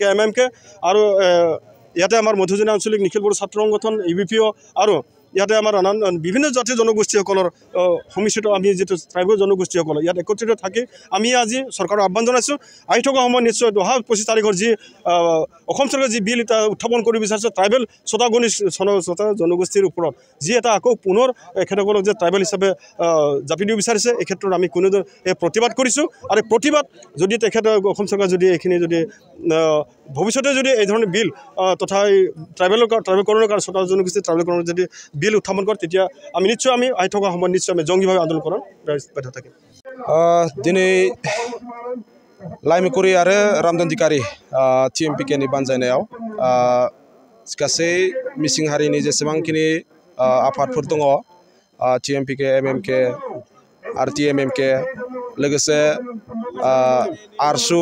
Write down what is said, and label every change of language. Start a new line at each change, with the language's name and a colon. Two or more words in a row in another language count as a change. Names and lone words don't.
Assamese: MMK আৰু ইয়াতে আমাৰ মধ্যজনীয়া আঞ্চলিক নিখিল বড়ো ছাত্ৰ সংগঠন UBPO আৰু ইয়াতে আমাৰ বিভিন্ন জাতীয় জনগোষ্ঠীসকলৰ সংমিশ্ৰিত আমি যিটো ট্ৰাইবেল জনগোষ্ঠীসকল ইয়াত একত্ৰিত থাকি আমি আজি চৰকাৰক আহ্বান জনাইছোঁ আহি থকা সময়ত নিশ্চয় ২৫ তাৰিখৰ যি অসম চৰকাৰে যি বিল এটা উত্থাপন কৰিব বিচাৰিছে ট্ৰাইবেল ৬টা জনগোষ্ঠীৰ ওপৰত যি এটা আকৌ পুনৰ এখেতসকলক যে ট্ৰাইবেল হিচাপে জাপি দিব বিচাৰিছে এই ক্ষেত্ৰত আমি কোনো প্ৰতিবাদ কৰিছোঁ। আৰু প্ৰতিবাদ যদি তেখেতে অসম চৰকাৰ যদি এইখিনি যদি ভৱিষ্যতে যদি এই ধৰণৰ বিল তথা ট্ৰাইবেলকৰণৰ কাৰণে ৬টা জনগোষ্ঠী ট্ৰাইবেলকৰণৰ যদি বিল উত্থাপন কৰে তেতিয়া আমি নিশ্চয় আমি আহি থকা সময়ত নিশ্চয় আমি জংগীভাৱে আন্দোলন কৰাৰ বাধ্য থাকিম।
Bodo: দিनै लाइमिकुरि आरो रामधनदिखारी TMPK नि बानजायनायाव गासै मिसिं हारिनि जेसेबांखिनि आफादफोर दङ TMPK MMK RTMMK लोगोसे आरसु